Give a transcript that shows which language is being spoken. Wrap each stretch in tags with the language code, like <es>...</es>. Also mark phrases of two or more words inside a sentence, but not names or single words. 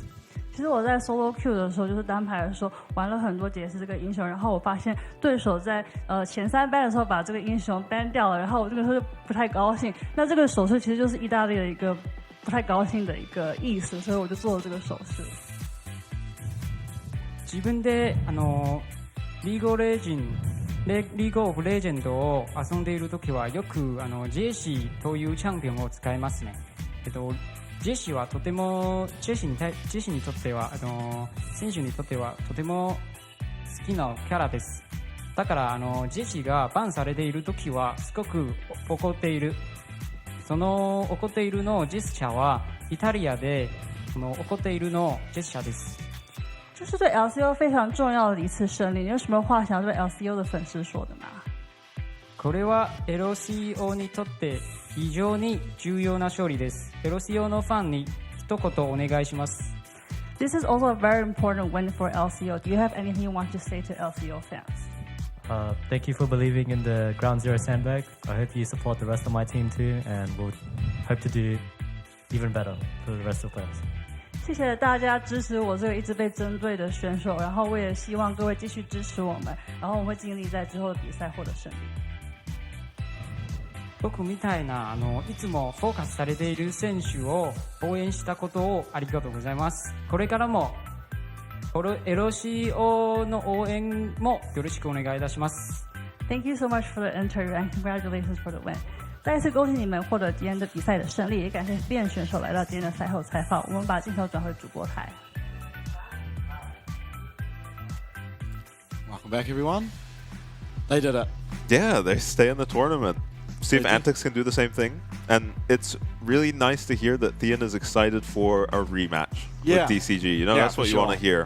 <zh>其实我在</zh> <en>solo queue</en> <zh>的时候，就是单排的时候，玩了很多杰斯这个英雄，然后我发现对手在前3 ban 的时候把这个英雄 ban 掉了，然后我这个时候就不太高興。那这个手势其实就是意大利的一个不太高興的一个意思，所以我就做了这个手势。</zh> <ja>自分でリーグオブレジェンドを遊んでいるときはよくジェシーというチャンピオンを使いますね。ジェシーはとてもジェシーにとっては選手にとってはとても好きなキャラです。だからジェシーがバンされているときはすごく怒っている。その怒っているのジェスチャーはイタリアで怒っているのジェスチャーです。</ja> <zh>这是对 LCO 非常重要的一次胜利，你有什么话想对 LCO 的粉丝说的吗？</zh> <ja>これは LCO にとって非常に重要な勝利です。LCO のファンに一言お願いします。</ja> <en>This is also a very important win for LCO. Do you have anything you want to say to LCO fans? Thank you for believing in the Ground Zero sandbag. I hope you support the rest of my team too, and we'll hope to do even better for the rest of the players.</en> <zh>谢谢大家支持我这个一直被针对的选手，然后我也希望各位继续支持我们，然后我会尽力在之后的比赛获得胜利。</zh> <ja>僕みたいないつもフォーカスされている選手を応援したことをありがとうございます。これからもLCO の応援もよろしくお願いいたします。</ja> <en>Thank you so much for the interview and congratulations for the win.</en> <zh>再一次恭喜你们获得今天的比赛的胜利，也感谢 BN 选手来到今天的赛后采访。我们把镜头转回主播台。</zh> <en>Welcome back, everyone. They did it. Yeah, they stay in the tournament. See if Antics can do the same thing. And it's really nice to hear that Thean is excited for a rematch with DCG. You know, that's what you want to hear.</en>